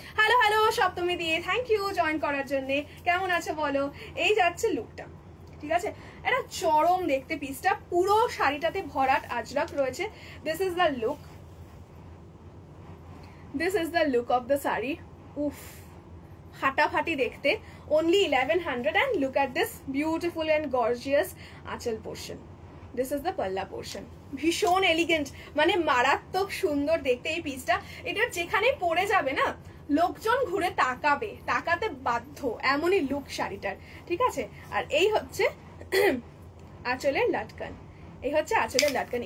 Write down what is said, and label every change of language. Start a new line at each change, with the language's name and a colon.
Bangla: Hello hello সপ্তমী দিয়ে, thank you join করার জন্য। কেমন আছে বলো? এই যাচ্ছে লুকটা, ঠিক আছে। এটা চরম দেখতে পিসটা, পুরো শাড়িটাতে ভরাট আজরাক রয়েছে।
English: This is the look, this is the look of the sari.
Bangla: উফ, ফাটাফাটি দেখতে,
English: only 1100, and look at this beautiful and gorgeous aanchal portion. This is the pallu portion,
Bangla: ভীষণ এলিগেন্ট, মানে মারাত্মক সুন্দর দেখতে এই পিসটা। এটা যেখানে পরে যাবে না, লোকজন ঘুরে তাকাবে, তাকাতে বাধ্য, এমনই লুক শাড়িটার, ঠিক আছে। আর এই হচ্ছে আঁচলের লাটকান, এই হচ্ছে আঁচলের লাটকান।